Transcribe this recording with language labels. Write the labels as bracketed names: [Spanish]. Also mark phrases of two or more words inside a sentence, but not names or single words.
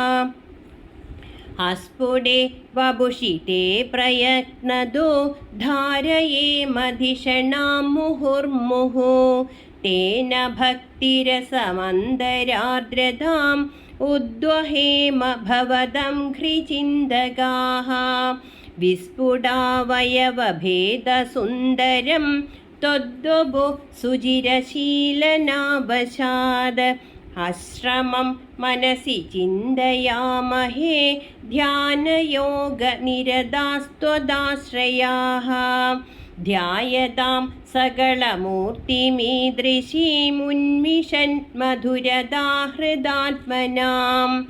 [Sanskrit] അസ്ഫുടേ വപുഷി തേ പ്രയത്നദോ ധാരയേമധിഷണാം മുഹുർമുഹു. തേന ഭക്തിരസമന്തരാർദ്രതാം ഉദ്വഹേമ ഭവദം ഘ്രിചിന്തകാഃ. വിസ്ഫുടാവയവഭേദസുന്ദരം त्वद्वो सुचिरशीलनावशाद आश्रमं मनसि चिन्तयामहे ध्यानयोगनिरतास्त्वदाश्रयाः ध्यायतां सकलमूर्तिमीदृशीमुन्मिषन् मधुरदाहृदात्मनां